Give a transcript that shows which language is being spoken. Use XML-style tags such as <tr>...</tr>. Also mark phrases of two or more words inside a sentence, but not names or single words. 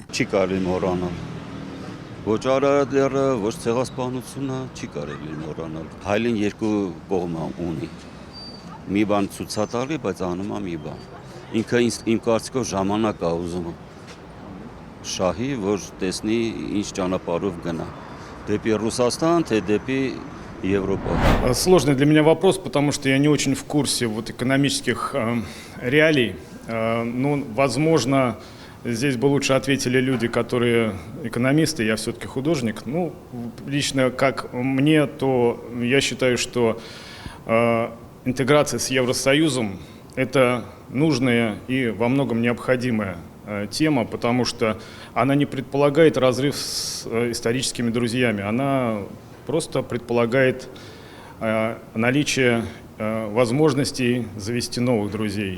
<hy>Չի կարելի մոռանալ։ Ոչ Արարատները, ոչ ցեղասպանությունը չի կարելի մոռանալ։ Հայլին երկու կողմ ունի։ Մի բան ցուցատալի, բայց անում է մի բան։ Ինքը իմ կարծիքով ժամանակ է ուզում շահի, որ տեսնի ինչ ճանապարհով գնա։ Դեպի Ռուսաստան, թե դեպի Европа.</hy> <ru>Сложный для меня вопрос, потому что я не очень в курсе вот экономических реалий. Ну, возможно, здесь бы лучше ответили люди, которые экономисты, я все-таки художник. Ну, лично как мне, то я считаю, что интеграция с Евросоюзом – это нужная и во многом необходимая тема, потому что она не предполагает разрыв с историческими друзьями, она просто предполагает наличие возможностей завести новых друзей.</ru>